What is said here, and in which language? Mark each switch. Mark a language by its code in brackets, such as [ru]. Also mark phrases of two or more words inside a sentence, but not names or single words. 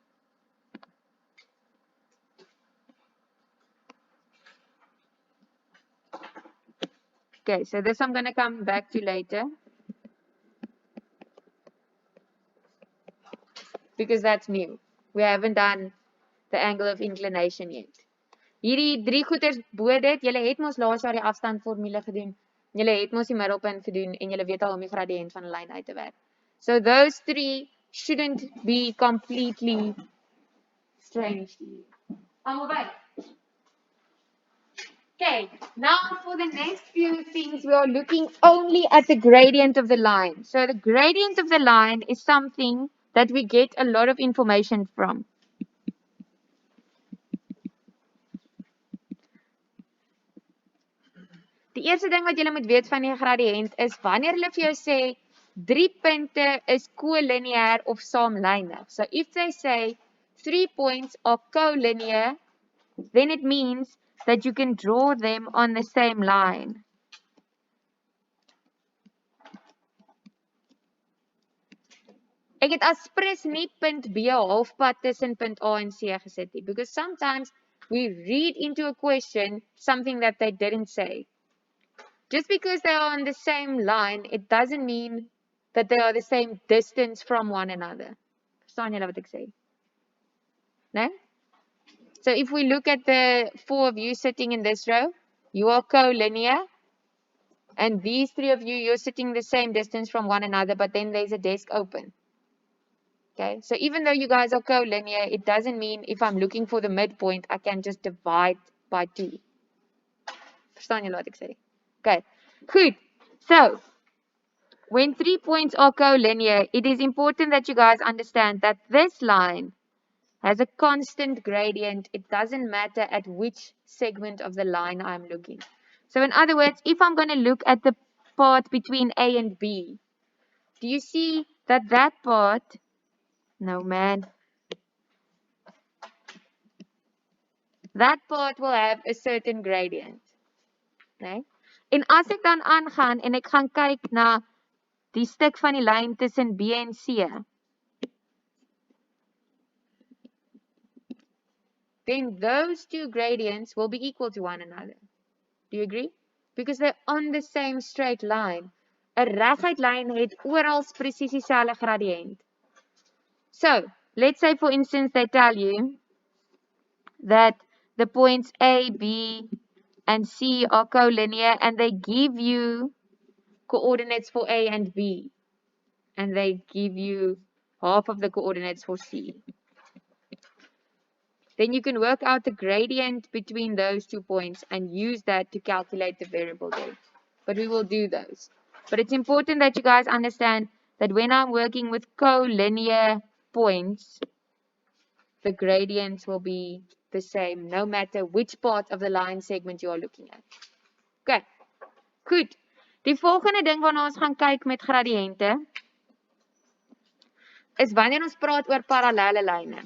[en] Okay, so this I'm going to come back to later. Because that's new. We haven't done the angle of inclination yet. [af] Hierdie drie goeters bo dit, julle het mos laas jaar die afstandformule gedoen. Julle het mos die middelpunt gedoen en julle weet al om die gradient van 'n lyn uit te werk. [en] So those three shouldn't be completely strange to you. [af] Almal by. [en] Okay, now for the next few things, we are looking only at the gradient of the line. So the gradient of the line is something that we get a lot of information from. [af] Die eerste ding wat julle moet weet van die gradient is wanneer hulle vir jou sê 3 punte is collinear of saamlynig. [en] So if they say 3 points are collinear, then it means that you can draw them on the same line. [af] Ek het as prins nie punt B halfpad tussen punt A en C gesit nie, [en] because sometimes we read into a question something that they didn't say. Just because they are on the same line, it doesn't mean that they are the same distance from one another. [af] Verstaan julle wat ek sê? [en] No? So if we look at the 4 of you sitting in this row, you are collinear. And these 3 of you, you're sitting the same distance from one another, but then there's a desk open. Okay, so even though you guys are collinear, it doesn't mean if I'm looking for the midpoint, I can just divide by 2. [af] Verstaan julle wat ek sê? [en] Okay, good. So, when 3 points are collinear, it is important that you guys understand that this line has a constant gradient. It doesn't matter at which segment of the line I'm looking. So in other words, if I'm going to look at the part between A and B, do you see that part, no man, that part will have a certain gradient. [af] Okay? En as ek dan aangaan en ek gaan kyk na die stuk van die lyn tussen B en C, [en] then those two gradients will be equal to one another. Do you agree? Because they're on the same straight line. [af] 'n reguit lyn het oral presies dieselfde gradient. [en] So, let's say for instance they tell you that the points A, B, and C are collinear and they give you coordinates for A and B. And they give you half of the coordinates for C. Then you can work out the gradient between those 2 points and use that to calculate the variable depth. But we will do those. But it's important that you guys understand that when I'm working with collinear points, the gradients will be the same no matter which part of the line segment you are looking at. [af] Okay, goed. Die volgende ding waarna ons gaan kyk met gradiënte is wanneer ons praat oor parallelle lyne.